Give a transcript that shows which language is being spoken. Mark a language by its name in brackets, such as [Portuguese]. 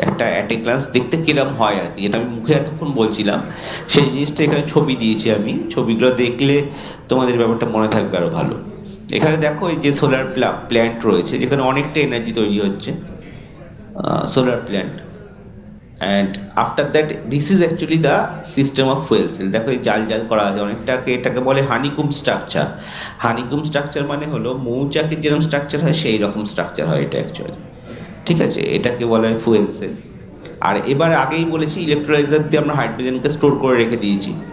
[Bangla] একটা [English] at a glance [Bangla] দেখতে কিরম হয় আর কি, যেটা আমি মুখে এতক্ষণ বলছিলাম, সেই জিনিসটা এখানে ছবি দিয়েছি আমি। ছবিগুলো দেখলে তোমাদের ব্যাপারটা মনে থাকবে আরো ভালো। এখানে দেখো এই যে সোলার প্ল্যান্ট রয়েছে, যেখানে অনেকটা এনার্জি তৈরি হচ্ছে, solar plant. [English] and after that this is actually the system of fuel cell। [Bangla] দেখো এই জাল জাল করা আছে অনেকটাকে, এটাকে বলে হানিকুম স্ট্রাকচার। হানিকুম স্ট্রাকচার মানে হলো মৌচাকের যেরকম স্ট্রাকচার হয় সেই রকম স্ট্রাকচার হয় এটা অ্যাকচুয়ালি, ঠিক আছে। এটাকে বলা হয় ফুয়েল সেল। আর এবার আগেই বলেছি ইলেকট্রোলাইজার দিয়ে আমরা হাইড্রোজেনকে স্টোর করে রেখে দিয়েছি।